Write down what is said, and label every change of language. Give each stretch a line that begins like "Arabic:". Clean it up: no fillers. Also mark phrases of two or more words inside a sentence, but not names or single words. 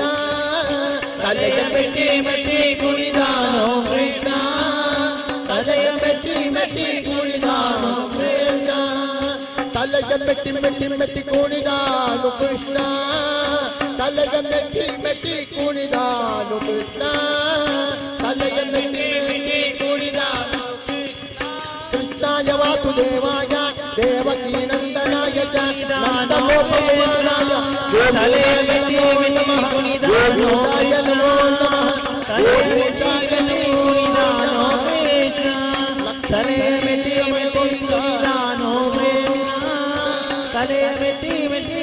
Kannada: ತಲೆಯ ಮೆಟ್ಟಿ ಮೆಟ್ಟಿ ಕುಣಿದಾನೋ ಕೃಷ್ಣ ತಲೆಯ ಮೆಟ್ಟಿ ಮೆಟ್ಟಿ ಕುಣಿದಾನೋ ಕೃಷ್ಣ ತಲೆಯ ಮೆಟ್ಟಿ ಮೆಟ್ಟಿ ಮೆಟ್ಟಿ ಕುಣಿದಾನು ಕೃಷ್ಣ ತಲೆಯ ಮೆಟ್ಟಿ ಮೆಟ್ಟಿ ಕುಣಿದಾನು ಕೃಷ್ಣ ತಲೆಯ ಮೆಟ್ಟಿ ಮೆಟ್ಟಿ ಕುಣಿದಾನು
Sanskrit: ಕೃಷ್ಣಾಯ ವಾಸುದೇವಾಯ ದೇವಕೀ ನಂದನಾಯ ಚ ನಂದಗೋಪಕುಮಾರಾಯ
Kannada: ತಲೆಯ ಮೆಟ್ಟಿ ಮೆಟ್ಟಿ ಕುಣಿದಾನೋ
Sanskrit: ಗೋವಿಂದಾಯ ನಮೋ ನಮಃ
Kannada: ತಲೆಯ ಮೆಟ್ಟಿ ಮೆಟ್ಟಿ ಕುಣಿದಾನೋ ಕೃಷ್ಣ ತಲೆಯ ಮೆಟ್ಟಿ ಮೆಟ್ಟಿ ಕುಣಿದಾನೋ ಕೃಷ್ಣ ತಲೆಯ ಮೆಟ್ಟಿ ಮೆಟ್ಟಿ